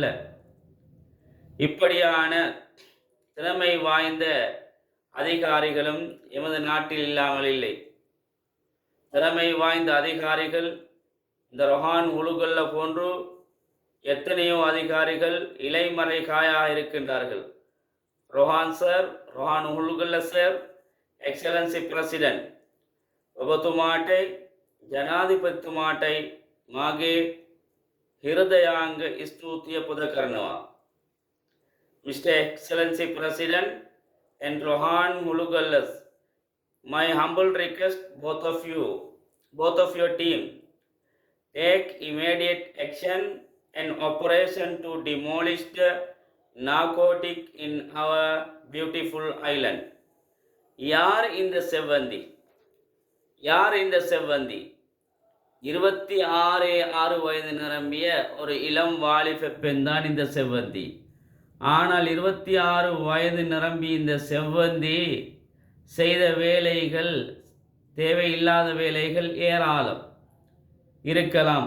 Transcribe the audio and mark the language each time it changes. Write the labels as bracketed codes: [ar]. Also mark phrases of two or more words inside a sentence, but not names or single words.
[ta] இப்படியான திறமை வாய்ந்த அதிகாரிகளும் எமது நாட்டில் இல்லாமல் இல்லை. திறமை வாய்ந்த அதிகாரிகள் இந்த ரொஹான் உலுகல்ல போன்று எத்தனையோ அதிகாரிகள் இலைமறை காயாக இருக்கின்றார்கள். [en] Rohan Ulugalla sir, Excellency President, [si] ඔබතුමාටයි ජනාධිපතිතුමාටයි මාගේ හෘදයාංග ස්තුතිය පුද කරනවා. [en] Mr. Excellency President and Rohan Hulugallas, my humble request, both of your team, take immediate action and operation to demolish the narcotic in our beautiful island. [ta] யார் இந்த செவ்வந்தி? 26 வயது நிரம்பிய ஒரு இளம் வாலிப பெண் தான் இந்த செவ்வந்தி. ஆனால் 26 வயது நிரம்பி இந்த செவ்வந்தி செய்த வேலைகள், தேவையில்லாத வேலைகள் ஏராளம் இருக்கலாம்.